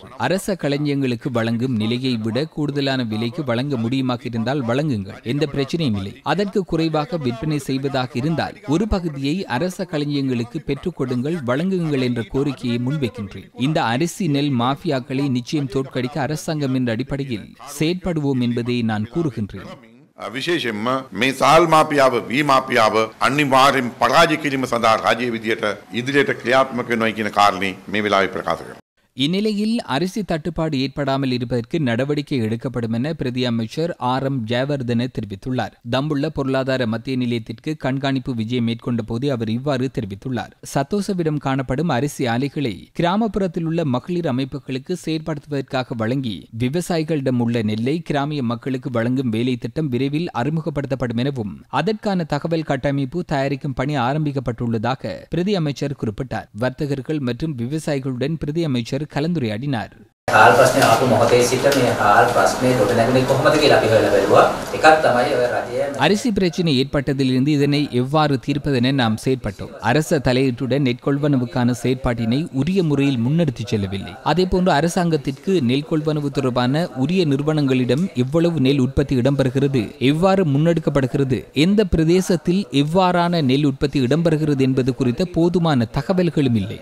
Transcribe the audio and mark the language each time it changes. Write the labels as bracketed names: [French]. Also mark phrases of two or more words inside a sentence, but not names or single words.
[Tamil] அரச களஞ்சியங்களுக்கு வழங்கும் நிலையை விட கூடுதலான விலைக்கு வழங்க முடியுமாக இருந்தால் வழங்குங்கள், எந்த பிரச்சனையும் இல்லை. அதற்கு குறைவாக விற்பனை செய்வதாக இருந்தால் ஒரு பகுதியை அரச களஞ்சியங்களுக்கு பெற்றுக் கொடுங்கள், வழங்குங்கள் என்ற கோரிக்கையை முன்வைக்கின்றேன். இந்த அரிசி நெல் மாஃபியாக்களை நிச்சயம் தோற்கடிக்க அரசாங்கம் என்ற அடிப்படையில் செயற்படுவோம் என்பதை நான் கூறுகின்றேன். [Sinhala] විශේෂයෙන්ම මේ සාල් මාපියාව වී මාපියාව අනිවාර්යෙන් පරාජය කිරීම සඳහා රාජ්‍ය විදියට ඉදිරියට ක්‍රියාත්මක වෙනවා කියන කාරණේ මේ වෙලාවේ ප්‍රකාශ කරනවා. [Tamil] இந்நிலையில் அரிசி தட்டுப்பாடு ஏற்படாமல் இருப்பதற்கு நடவடிக்கை எடுக்கப்படும் என பிரதி அமைச்சர் RM ஜெயவர்தன தெரிவித்துள்ளார். தம்புள்ள பொருளாதார மத்திய நிலையத்திற்கு கண்காணிப்பு விஜயம் மேற்கொண்ட போது அவர் இவ்வாறு தெரிவித்துள்ளார். சத்தோசவிடம் காணப்படும் அரிசி ஆலைகளை கிராமப்புறத்தில் உள்ள மகளிர் அமைப்புகளுக்கு செயற்படுத்துவதற்காக வழங்கி விவசாயிகளிடம் உள்ள நெல்லை கிராமிய மக்களுக்கு வழங்கும் வேலை திட்டம் விரைவில் அறிமுகப்படுத்தப்படும் எனவும் அதற்கான தகவல் கட்டமைப்பு தயாரிக்கும் பணி ஆரம்பிக்கப்பட்டுள்ளதாக பிரதி அமைச்சர் குறிப்பிட்டார். வர்த்தகர்கள் மற்றும் விவசாயிகளுடன் பிரதி அமைச்சர் கலந்துரையாடினார். [Sinhala] හාල් ප්‍රශ්නේ ආපු මොහොතේ සිට මේ හාල් ප්‍රශ්නේ ගොඩ නැගුණේ කොහොමද කියලා අපි හොයලා බැලුවා. එකක් තමයි ඔය රජය [Tamil] அரிசி பிரச்சனை ஏற்பட்டதிலிருந்து இதனை எவ்வாறு தீர்ப்பதென நாம் செயற்பட்டோம். அரச தலையீட்டுடன் நெல் கொள்வனவுக்கான செயற்பாட்டினை உரிய முறையில் முன்னெடுத்துச் செல்லவில்லை. அதேபோன்று அரசாங்கத்திற்கு நெல் கொள்வனவு தொடர்பான உரிய நிறுவனங்களிடம் எவ்வளவு நெல் உற்பத்தி இடம்பெறுகிறது, எவ்வாறு முன்னெடுக்கப்படுகிறது, எந்த பிரதேசத்தில் எவ்வாறான நெல் உற்பத்தி இடம்பெறுகிறது என்பது குறித்த போதுமான தகவல்களும் இல்லை.